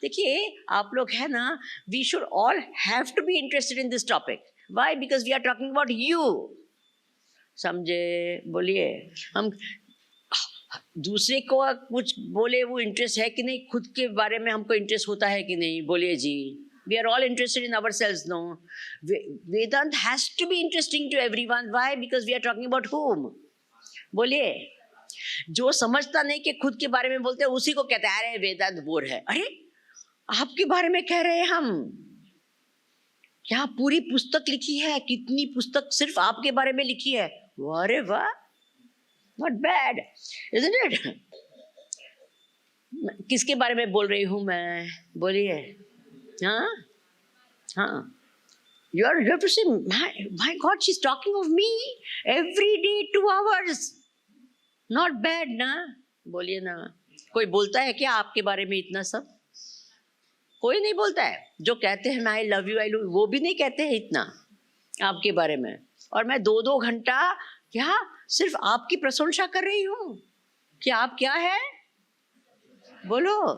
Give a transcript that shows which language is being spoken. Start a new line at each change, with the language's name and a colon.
Hindi: देखिए आप लोग है ना,
English: We should all have to be interested in this topic. Why? Because we are talking about you.
Hindi: समझे? बोलिए। हम दूसरे को कुछ बोले वो इंटरेस्ट है कि नहीं, खुद के बारे में हमको इंटरेस्ट होता है कि नहीं? बोलिए जी।
English: We are all interested in ourselves, no? Vedant has to be interesting to everyone. Why? Because we are talking about whom?
Hindi: बोलिए। जो समझता नहीं कि खुद के बारे में बोलते हैं उसी को कहते हैं अरे वेदांत बोर है। अरे आपके बारे में कह रहे हैं हम। क्या पूरी पुस्तक लिखी है? कितनी पुस्तक सिर्फ आपके बारे में लिखी है? अरे वाह,
English: not bad, isn't it?
Hindi: किसके बारे में बोल रही हूँ मैं? बोलिए।
English: हाँ हाँ, you have to say, my God, she's talking of me every day 2 hours. Not bad
Hindi: ना? बोलिए ना। कोई बोलता है क्या आपके बारे में इतना सब? कोई नहीं बोलता है। जो कहते हैं
English: I love you, I love,
Hindi: वो भी नहीं कहते हैं इतना आपके बारे में। और मैं 2-2 घंटा क्या सिर्फ आपकी प्रशंसा कर रही हूँ कि आप क्या है? बोलो।